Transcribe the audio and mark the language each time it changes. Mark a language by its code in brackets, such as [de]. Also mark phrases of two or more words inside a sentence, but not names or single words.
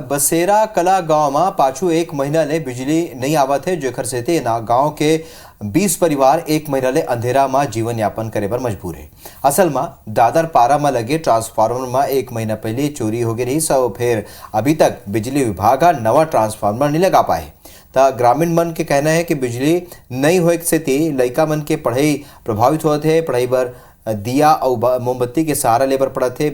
[hne] बसेरा कला गांव में पाछू 1 महीना ले बिजली नहीं आवत है, जेकर सेते ना गांव के 20 परिवार 1 महीना ले अंधेरा में जीवन यापन करे पर मजबूर है। असल में दादर पारा में लगे ट्रांसफार्मर में 1 महीना पहले चोरी हो गई रही, सब फिर अभी तक बिजली विभाग का नवा ट्रांसफार्मर नहीं लगा पाए। तो ग्रामीण मन के कहना है कि बिजली नहीं होए से लइका मन के पढ़ाई प्रभावित होते है, पढ़ाई पर दिया और मोमबत्ती के सहारा लेबर पड़त है।